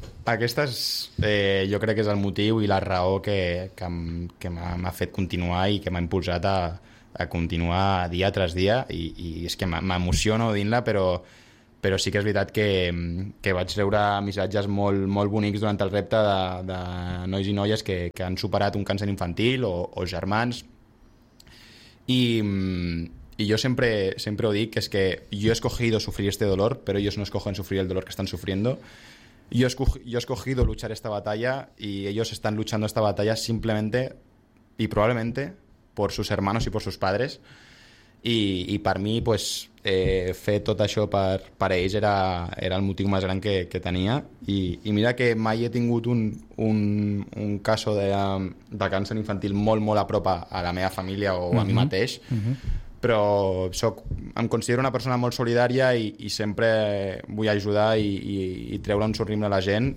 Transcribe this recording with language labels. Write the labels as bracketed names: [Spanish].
[Catalan] Aquest és, jo crec que és el motiu i la raó que m'ha fet continuar i que m'ha impulsat a continuar dia tras dia, i és que m'emociono dint-la, però sí que és veritat que vaig rebre missatges molt, molt bonics durant el repte de nois i noies que han superat un càncer infantil o germans. [Spanish] Y yo siempre lo digo, que es que yo he escogido sufrir este dolor, pero ellos no escogen sufrir el dolor que están sufriendo. Yo he escogido luchar esta batalla y ellos están luchando esta batalla simplemente y probablemente por sus hermanos y por sus padres. Y para mí, pues, [Catalan] fer tot això per ells era el motiu més gran que tenia. I mira que mai he tingut un caso de càncer infantil molt, molt a prop a la meva família o a mi mateix. Però em considero una persona molt solidària i sempre vull ajudar i treure un somriure a la gent.